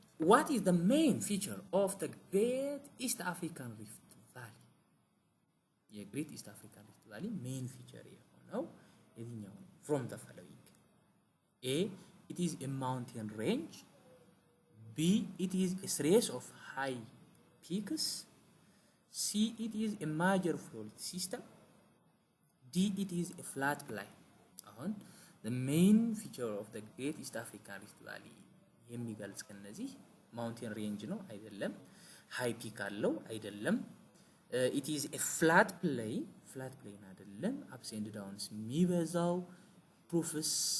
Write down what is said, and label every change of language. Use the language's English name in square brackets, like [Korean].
[English] What is the main feature of the Great East African Rift Valley? [Amharic] የግሬት ኢስት አፍሪካን ሪፍት ቫሊ ሜን ፊቸር የሆነው የትኛው ነው? [English] From the following. A. It is a mountain range. B. It is a series of high peaks. C, it is a major fault system. D, it is a flat plain. [Amharic] አሁን [English] the main feature of the Great East African Rift Valley [Amharic] የሚገልጽ ከነዚህ ማውንቴን ሬንጅ ነው አይደለም። ሃይ ፒክ አለው አይደለም። [English] it is a flat plain [Amharic] አይደለም። [English] ups and downs [Amharic] የሚበዛው ፕሩፍስ